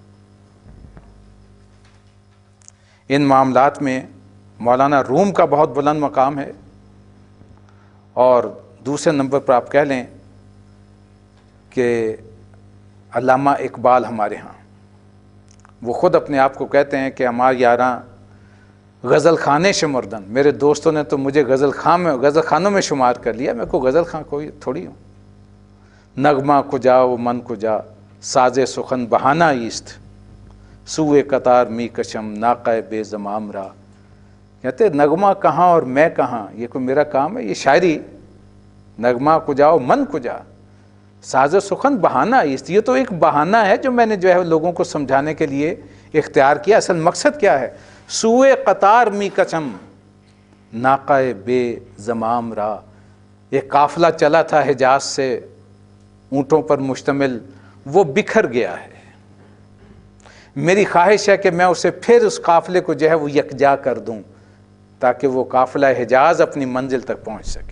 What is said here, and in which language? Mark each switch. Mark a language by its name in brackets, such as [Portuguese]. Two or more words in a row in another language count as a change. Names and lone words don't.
[Urdu] ان معاملات میں مولانا روم کا بہت بلند مقام ہے، اور دوسرے نمبر پر آپ کہہ لیں کہ علامہ اقبال ہمارے ہاں، وہ خود اپنے آپ کو کہتے ہیں کہ ہمارے [Persian] یاراں غزل خانے شمردن، [Urdu] میرے دوستوں نے تو مجھے غزل خانوں میں شمار کر لیا، میں کو غزل خان کوئی تھوڑی ہوں. [Persian] نغمہ کجا و من کجا، ساز سخن بہانہ ایست، سوئے قطار می کشم ناقہ بے زمام را. [Urdu] کہتے نغمہ کہاں اور میں کہاں، یہ کوئی میرا کام ہے؟ یہ شاعری، [Persian] نغمہ کجا و من کجا، ساز سخن بہانہ ایست، [Urdu] یہ تو ایک بہانہ ہے جو میں نے جو ہے لوگوں کو سمجھانے کے لیے اختیار کیا. اصل مقصد کیا ہے؟ [Persian] سوئے قطار می کچم ناقہ بے زمام را، [Urdu] ایک قافلہ چلا تھا حجاز سے اونٹوں پر مشتمل، وہ بکھر گیا ہے. میری خواہش ہے کہ میں اسے پھر اس قافلے کو جو ہے وہ یکجا کر دوں تاکہ وہ قافلہ حجاز اپنی منزل تک پہنچ سکے.